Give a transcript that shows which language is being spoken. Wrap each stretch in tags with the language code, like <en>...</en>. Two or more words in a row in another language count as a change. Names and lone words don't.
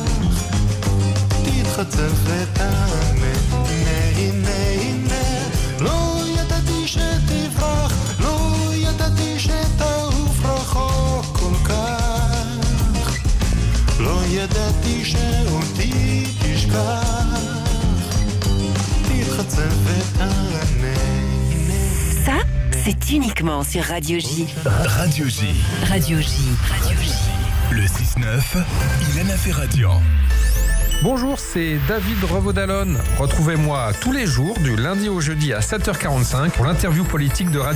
<he>תתחצף ותענה, הנה, לא ידעתי שתברח, לא ידעתי שתעוף רחוק כל כך, לא ידעתי שאותי תשכח, תתחצף ותענה.</he> <fr>Ça, c'est uniquement sur Radio J. Radio J. Radio J. Radio J. Le 6-9, Ilana Ferradian. Bonjour, c'est David Revaud-Dallon. Retrouvez-moi tous les jours, du lundi au jeudi à 7h45 pour l'interview politique de Radio</fr>